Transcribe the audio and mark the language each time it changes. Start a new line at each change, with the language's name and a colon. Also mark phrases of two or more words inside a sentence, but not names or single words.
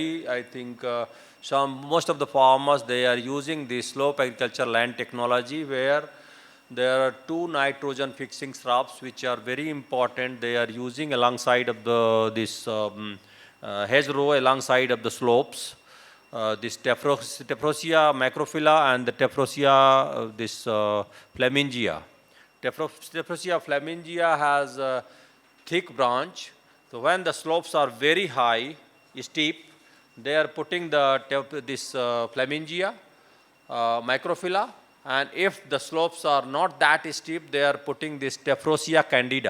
English: I think most of the farmers, they are using the slope agriculture land technology where there are 2 nitrogen fixing shrubs which are very important. They are using alongside of this hedgerow alongside of the slopes. This Tephrosia macrophylla and the Tephrosia flamingia. Tephrosia flamingia has a thick branch. So when the slopes are very high, steep, they are putting this flamingia, macrophylla, and if the slopes are not that steep, they are putting this Tephrosia candida.